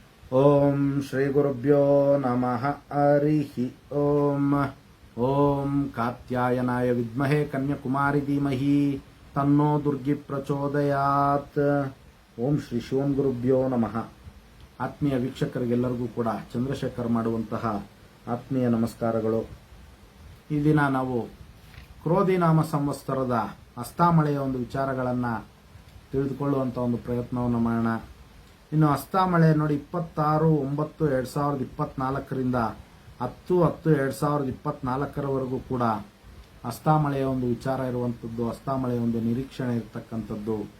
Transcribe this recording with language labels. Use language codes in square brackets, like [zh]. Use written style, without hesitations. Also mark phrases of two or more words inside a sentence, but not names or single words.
[sa] ಓಂ ಶ್ರೀ ಗುರುಭ್ಯೋ ನಮಃ ಹರಿಃ ಓಂ. ಓಂ ಕಾತ್ಯಾಯನಾಯ ವಿದ್ಮಹೇ ಕನ್ಯಾಕುಮಾರಿ ಧೀಮಹಿ ತನ್ನೋ ದುರ್ಗಿ ಪ್ರಚೋದಯಾತ್. ಓಂ ಶ್ರೀ ಶಿವಂ ಗುರುಭ್ಯೋ ನಮಃ. [kn] ಆತ್ಮೀಯ ವೀಕ್ಷಕರಿಗೆಲ್ಲರಿಗೂ ಕೂಡ ಚಂದ್ರಶೇಖರ್ ಮಾಡುವಂತಹ ಆತ್ಮೀಯ ನಮಸ್ಕಾರಗಳು. ಈ ದಿನ ನಾವು ಕ್ರೋಧಿ ನಾಮ ಸಂವತ್ಸರದ ಹಸ್ತಾಮಳೆಯ ಒಂದು ವಿಚಾರಗಳನ್ನು ತಿಳಿದುಕೊಳ್ಳುವಂಥ ಒಂದು ಪ್ರಯತ್ನವನ್ನು ಮಾಡೋಣ. ಇನ್ನು ಹಸ್ತಾಮಳೆ ನೋಡಿ 26/9/2024ರಿಂದ 10/10/2024ರವರೆಗೂ ಕೂಡ ಹಸ್ತಾಮಳೆಯ ಒಂದು ವಿಚಾರ ಇರುವಂಥದ್ದು, ಹಸ್ತಾಮಳೆಯ ಒಂದು ನಿರೀಕ್ಷಣೆ ಇರತಕ್ಕಂಥದ್ದು.